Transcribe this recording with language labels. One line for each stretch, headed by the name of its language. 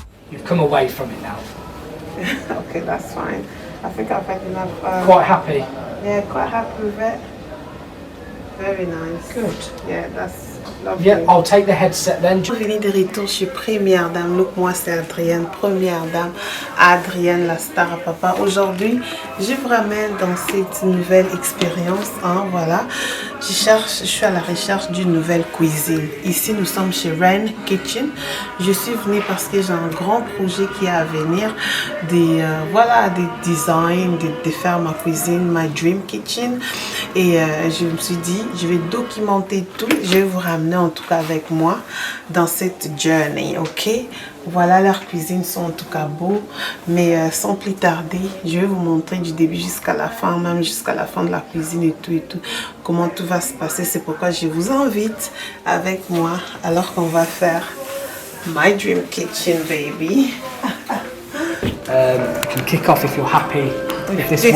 English: You've come away from it now. Okay, that's fine. I think I've had enough. Quite happy? Yeah, quite happy with it. Very nice. Good. Yeah, that's lovely. Yeah, I'll take the headset then.
French: Je venais de retour chez Première Dame. Look, moi c'est Adrienne, Première Dame. Adrienne, la star à papa. Aujourd'hui, je vous ramène dans cette nouvelle expérience. Hein, voilà. Je suis à la recherche d'une nouvelle cuisine. Ici, nous sommes chez Ren Kitchen. Je suis venue parce que j'ai un grand projet qui est à venir. Voilà, des designs, de faire ma cuisine,
English: my dream kitchen.
French: Et je me suis dit, je vais documenter tout. Je vais vous ramener en tout cas avec moi dans cette journey, ok? Voilà, leurs cuisines sont en tout cas beaux. Mais sans plus tarder, je vais vous montrer du début jusqu'à la fin, même jusqu'à la fin de la cuisine et tout, comment tout va se passer. C'est pourquoi je vous invite avec moi alors qu'on va faire
English: my dream kitchen, baby. You can kick off if you're happy with this